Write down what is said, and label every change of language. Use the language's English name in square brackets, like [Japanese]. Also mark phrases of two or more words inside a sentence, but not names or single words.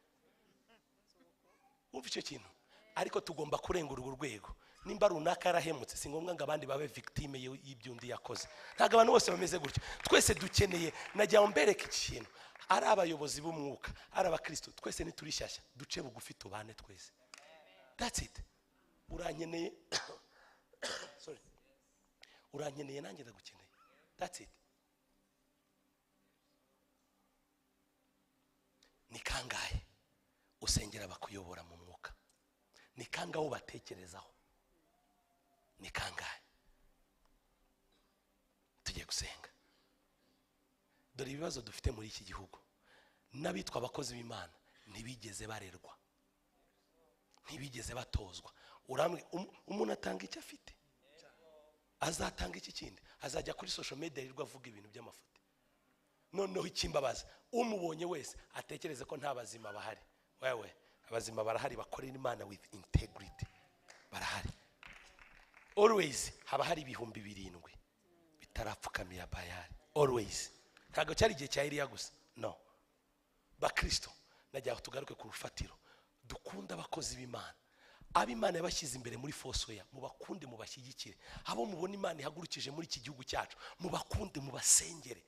[Kinyarwanda] Umva icyo kintu, ariko tugomba kurenga urwo rwego. Nimba runaka yarahemutse, si ngombwa ngo abandi babe victime y'ibyundi yakoze. Ntago abantu bose bameze gutyo. Twese dukeneye, najya mbereka ikintu, ari abayobozi b'umwuka, ari abakristo, twese niturishyashya duce bugufi tubane twese. [English] That's it. [Kinyarwanda] Uranyeneye sorry, uranyeneye nanjye ndagukeneye. [English] That's it. [Kinyarwanda] Ni kangahe usengera bakuyobora mu mwuka? Ni kangahe ubatekerezaho? Ni kangahe? Tugiye gusenga. Dore ibibazo dufite muri iki gihugu. N'abitwa abakozi b'Imana ntibigeze barerwa, ntibigeze batozwa. Uramwe umuntu atanga icyo afite, azatanga iki kindi? Azajya kuri [English] social media [Kinyarwanda] yirirwa avuga ibintu by'amafuti. Noneho ikimbabaza, umubonye wese atekereze ko nta bazima bahari. Wewe abazima barahari, bakorera Imana [English] with integrity, [Kinyarwanda] barahari. Always haba hari ibihumbi 7 bitarapfukamira Bayali. Always. Ntago cyari igihe cya Eliya gusa, no. Bakristo najya tugaruke ku rufatiro, dukunda abakozi b'Imana. Ab'Imana yabashyize imbere muri Fosoya, mubakunde mubashyigikire. Abo mubona Imana ihagurukije muri iki gihugu cyacu, mubakunde mubasengere.